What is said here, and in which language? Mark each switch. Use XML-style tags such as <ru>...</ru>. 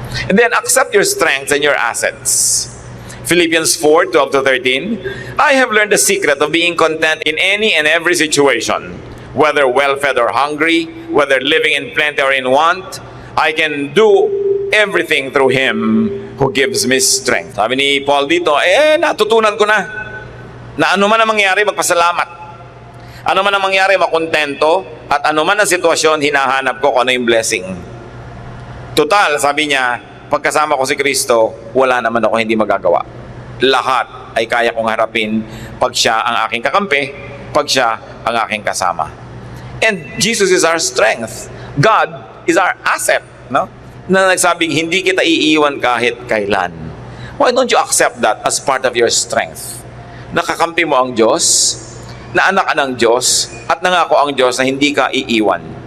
<en>And then accept your strengths and your assets. Philippians 4:12-13, I have learned the secret of being content in any and every situation, whether well-fed or hungry, whether living in plenty or in want. I can do everything through Him who gives me strength.</en> <tl>Sabi ni Paul dito, natutunan ko na ano man ang mangyari, magpasalamat. Ano man ang mangyari, makontento. At ano man ang sitwasyon, hinahanap ko kung ano yung blessing. Total, sabi niya, pagkasama ko si Kristo, wala naman ako hindi magagawa. Lahat ay kaya kong harapin pag siya ang aking kakampi, pag siya ang aking kasama.</tl> <en>And Jesus is our strength. God is our asset, no?</en> <tl>Na nagsabing, hindi kita iiwan kahit kailan.</tl> <en>Why don't you accept that as part of your strength?</en> <tl>Nakakampi mo ang Diyos, na anak ka ng Diyos, at nangako ang Diyos na hindi ka iiwan.</tl>